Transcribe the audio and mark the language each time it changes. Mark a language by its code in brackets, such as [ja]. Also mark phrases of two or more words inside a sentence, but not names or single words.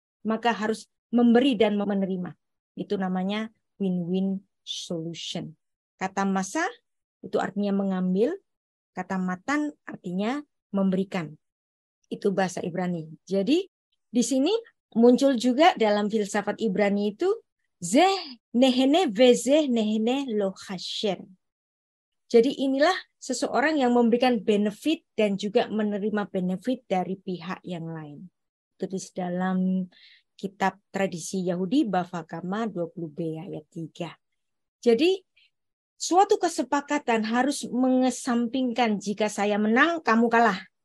[id] Maka harus memberi dan menerima. Itu namanya [en] win-win solution. [id] Kata masa itu artinya mengambil. Kata matan artinya memberikan. Itu bahasa Ibrani. Jadi di sini muncul juga dalam filsafat Ibrani itu [he] זה נהנה וזה נהנה לא חסר. [id] Jadi inilah seseorang yang memberikan benefit dan juga menerima benefit dari pihak yang lain. Tulis dalam kitab tradisi Yahudi Bava Kama 20b ayat 3. Jadi suatu kesepakatan harus mengesampingkan jika saya menang, kamu kalah.